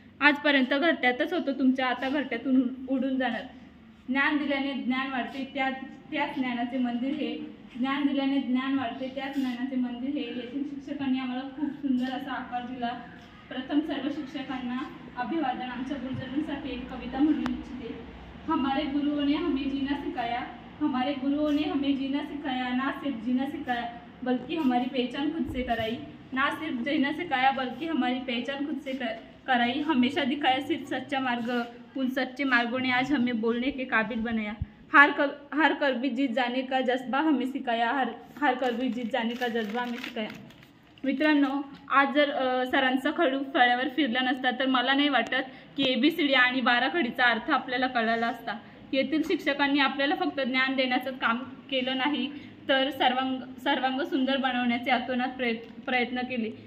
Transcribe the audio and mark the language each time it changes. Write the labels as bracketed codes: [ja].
[mr] आजपर्यंत घरट्यातच होतो तुमच्या, आता घरट्यातून उडून जाणार। ज्ञान दिल्याने ज्ञान वाढते, त्याच ज्ञानाचे मंदिर हे। ज्ञान दिल्याने ज्ञान वाढते, त्याच ज्ञानाचे मंदिर हे। येथील शिक्षकांनी आम्हाला खूप सुंदर असा आकार दिला। प्रथम सर्व शिक्षकांना अभिवादन। आमच्या गुरुजनांसाठी एक कविता म्हणू इच्छिते। [hi] हमारे गुरुओं ने हमें जीना सिखाया, हमारे गुरुओं ने हमें जीना सिखाया, ना सिर्फ जीना सिखाया बल्कि हमारी पहचान खुद से कराई। ना सिर्फ जीना सिखाया बल्कि हमारी पहचान खुद से कराई। हमेशा दिखाया सिर्फ सच्चा मार्ग, उन सच्चे मार्गों ने आज हमें बोलने के काबिल बनाया। हार कर भी जीत जाने का जज्बा हमें सिखाया, हार कर भी जीत जाने का जज्बा हमें सिखाया। [mr] मित्रांनो, आज जर सरांचा खडू फळ्यावर फिरला नसता तर मला नाही वाटत की ABCD आणि 12 खडीचा अर्थ आपल्याला कळाला असता। येथील शिक्षकांनी आपल्याला फक्त ज्ञान देण्याचं काम केलं नाही, तर सर्वांग सुंदर बनवण्याचे अतोनात प्रयत्न केले।